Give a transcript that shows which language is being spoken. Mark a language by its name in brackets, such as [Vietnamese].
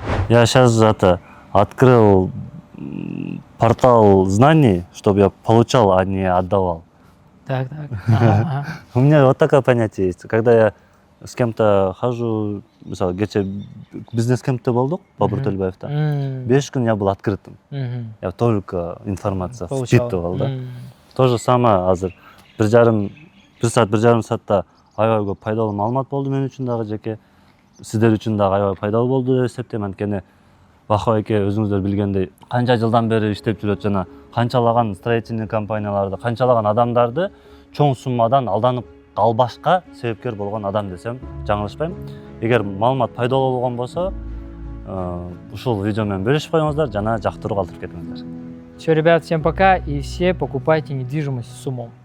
[Russian] Я сейчас открыл портал знаний, чтобы я получал, а не отдавал. Так. Ага. У меня вот такое понятие есть. Когда я с кем-то хожу, [Kyrgyz] мысалы, кече бизнес-кемпте болдук, [Russian] Бабур Төлбаевта. [Kyrgyz] 5 күн [Russian] я был открытым. Я только информация вчитывал, да. То же самое [Kyrgyz] азыр. Bir жарым саатта аябай көп пайдалуу маалымат болду мен үчүн дагы жеке. Сиздер үчүн дагы аябай пайдалуу болду деп эсептейм. Анткени Бахо эке өзүңүздөр билгендей канча жылдан бери иштеп жүрөт жана канчалаган строительный компанияларды, канчалаган адамдарды чоң суммадан алданып калбашка себепкер болгон адам десем жаңылышпайм. Эгер маалымат пайдалуу болгон болсо, ушул видео менен бөлүшүп коюңуздар жана жактыруу калтырып кетиңиздер. [Russian] Все, ребят, всем пока и все покупайте недвижимость с умом.